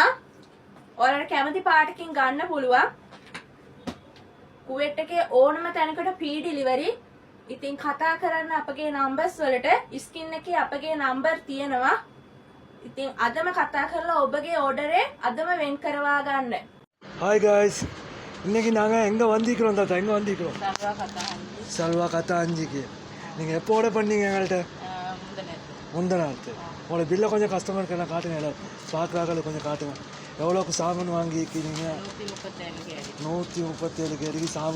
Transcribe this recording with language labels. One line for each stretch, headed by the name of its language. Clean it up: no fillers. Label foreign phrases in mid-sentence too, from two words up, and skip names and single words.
Sinhala: ඔයාලට කැමති පාටකින් ගන්න පුළුවන්. කුවේට් එකේ ඕනම තැනකට
English: free delivery.
Sinhala: ඉතින් කතා කරන්න අපගේ numbers වලට ස්ක්‍රීන් එකේ අපගේ number තියෙනවා. ඉතින් අදම කතා කරලා ඔබගේ order එක අදම වෙන් කරවා ගන්න.
English: Hi guys,
Tamil: இன்னைக்கு நாங்க எங்க வந்திக்கிறோம் தாத்தா? எங்க வந்திக்கிறோம்? சல்வா கத்தாஞ்சிக்கு. நீங்க எப்போ ஆர்டர் பண்ணீங்க எங்கள்கிட்ட? முந்தநாத்து. உங்களோட பில்லை கொஞ்சம் கஸ்டமருக்கு எல்லாம் காட்டுங்க, எல்லாம் பார்க்குறாங்க கொஞ்சம் காட்டுங்க. எவ்வளோக்கு சாமான் வாங்கிக்கிறீங்க? 137 கேடிக்கு சாமான்.